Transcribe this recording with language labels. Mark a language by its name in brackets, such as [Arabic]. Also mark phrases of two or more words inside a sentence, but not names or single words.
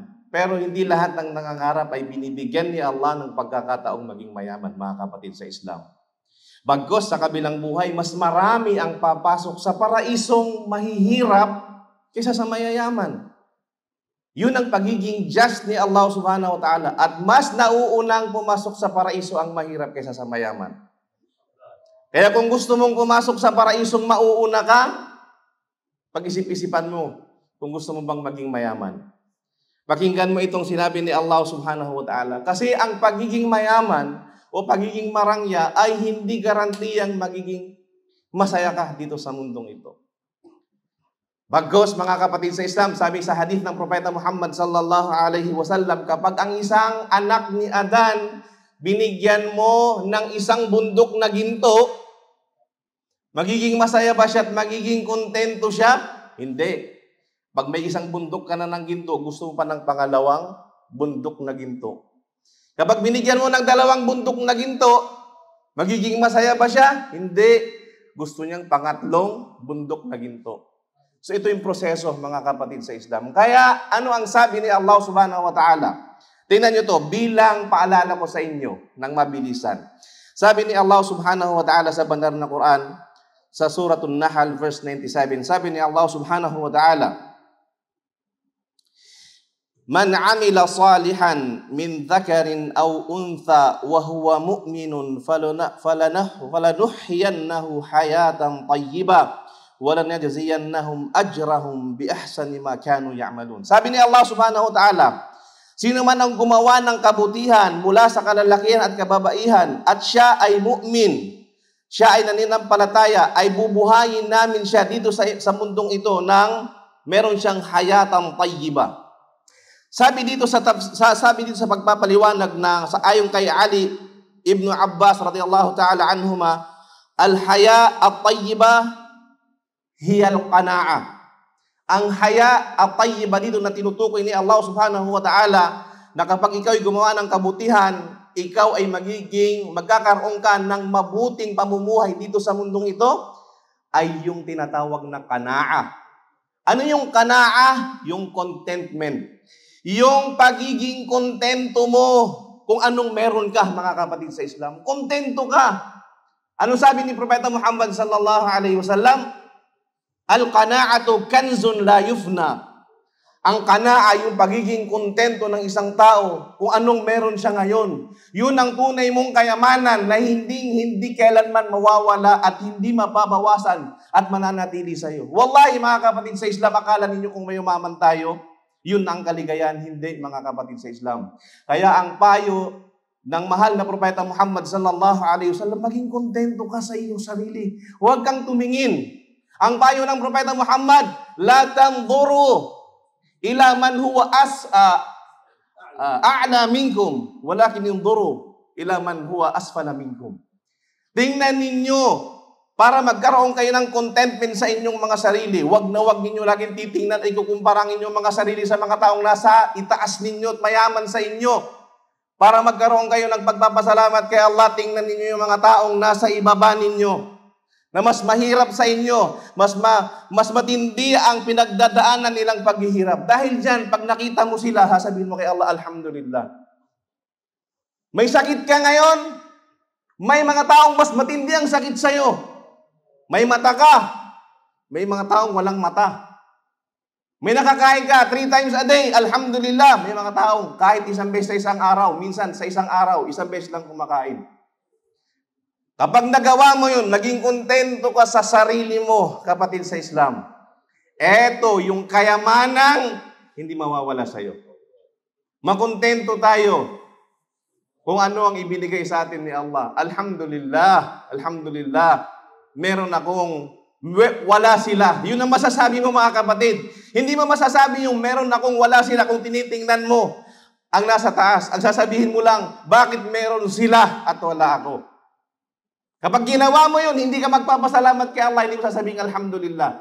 [Filipino] Pero hindi lahat ng nangangarap ay binibigyan ni Allah ng pagkakataong maging mayaman, mga kapatid sa Islam. Bagkus sa kabilang buhay, mas marami ang papasok sa paraisong mahihirap kaysa sa mayayaman. Yun ang pagiging just ni Allah [Arabic] سبحانه وتعالى. [Filipino] At mas nauunang pumasok sa paraiso ang mahirap kaysa sa mayaman. Kaya kung gusto mong pumasok sa paraisong mauuna ka, pag-isip-isipan mo kung gusto mo bang maging mayaman. Pakinggan mo itong sinabi ni Allah [Arabic] سبحانه وتعالى. [Filipino] Kasi ang pagiging mayaman o pagiging marangya ay hindi garantiyang magiging masaya ka dito sa mundong ito. Bagkus mga kapatid sa Islam, sabi sa hadith ng Propeta Muhammad [Arabic] صلى الله عليه وسلم, [Filipino] kapag ang isang anak ni Adan binigyan mo ng isang bundok na ginto, magiging masaya ba siya at magiging kontento siya? Hindi. Pag may isang bundok ka na ng ginto, gusto mo pa ng pangalawang bundok na ginto. Kapag binigyan mo ng dalawang bundok na ginto, magiging masaya ba siya? Hindi. Gusto niyang pangatlong bundok na ginto. So ito yung proseso mga kapatid sa Islam. Kaya ano ang sabi ni Allah [Arabic] سبحانه وتعالى? [Filipino] Tingnan nyo to bilang paalala ko sa inyo ng mabilisan. Sabi ni Allah [Arabic] سبحانه وتعالى [Filipino] sa bandar na Quran, sa Suratul Nahl verse 97, sabi ni Allah [Arabic] سبحانه وتعالى من عمل صالحا من ذكر أو أنثى وهو مؤمن فلنحيينه حياة طيبة ولنجزينهم أجرهم بأحسن ما كانوا يعملون. [Filipino] Sabi ni Allah [Arabic] سبحانه وتعالى, [Filipino] sino man ang gumawa ng kabutihan mula sa kalalakihan at kababaihan at siya ay mu'min, siya ay nananampalataya, ay bubuhayin namin siya dito sa mundong ito nang meron siyang [Arabic] حياة طيبة. [Filipino] Sabi dito sa pagpapaliwanag na sa ayon kay Ali ibn Abbas [Arabic] رضي الله تعالى عنهما, الحياة الطيبة هي القناعة. [Filipino] Ang [Arabic] حياة الطيبة [Filipino] dito na tinutukoy ni Allah [Arabic] سبحانه وتعالى [Filipino] na kapag ikaw ay gumawa ng kabutihan, ikaw ay magkakaroon ka ng mabuting pamumuhay dito sa mundong ito, ay yung tinatawag na qana'a. Ano yung qana'a? Yung contentment. Yung pagiging kontento mo kung anong meron ka, mga kapatid sa Islam. Kontento ka. Ano sabi ni Propeta Muhammad [Arabic] صلى الله عليه وسلم? القناعة كنز لا يفنى. [Filipino] Ang qana'a, yung pagiging kontento ng isang tao kung anong meron siya ngayon. Yun ang tunay mong kayamanan na hindi kailanman mawawala at hindi mapabawasan at mananatili sa iyo. Wallahi mga kapatid sa Islam, akala ninyo kung mayumaman tayo, yun ang kaligayahan. Hindi, mga kapatid sa Islam. Kaya ang payo ng mahal na Propeta Muhammad [Arabic] صلى الله عليه وسلم, [Filipino] maging kontento ka sa iyong sarili. Huwag kang tumingin. Ang payo ng Propeta Muhammad, [Arabic] لا تنظروا إلى من هو أعلى منكم ولكن ينظروا إلى من هو أسفل منكم. [Filipino] Tingnan ninyo para magkaroon kayo ng contentment sa inyong mga sarili. Wag ninyo laging titingnan ay kukumpara inyong mga sarili sa mga taong nasa itaas ninyo at mayaman sa inyo. Para magkaroon kayo ng pagpapasalamat kay Allah, tingnan ninyo yung mga taong nasa ibaba ninyo, na mas mahirap sa inyo, mas matindi ang pinagdadaanan nilang paghihirap. Dahil dyan, pag nakita mo sila, sabihin mo kay Allah, alhamdulillah. May sakit ka ngayon, May mga taong mas matindi ang sakit sa'yo. May mata ka. May mga taong walang mata. May nakakain ka [English] 3 times a day, [Filipino] alhamdulillah. May mga taong kahit isang beses sa isang araw, minsan sa isang araw, isang beses lang kumakain. Kapag nagawa mo yun, naging kontento ka sa sarili mo, kapatid sa Islam. Eto, yung kayamanang hindi mawawala sa'yo. Makontento tayo kung ano ang ibinigay sa atin ni Allah. [Arabic] الحمد لله، الحمد لله, [Filipino] meron akong wala sila. Yun ang masasabi mo mga kapatid. Hindi mo masasabi yung meron akong wala sila kung tinitingnan mo ang nasa taas. Ang sasabihin mo lang, bakit meron sila at wala ako? Kapag ginawa mo yun, hindi ka magpapasalamat kay Allah, hindi mo sasabihin alhamdulillah.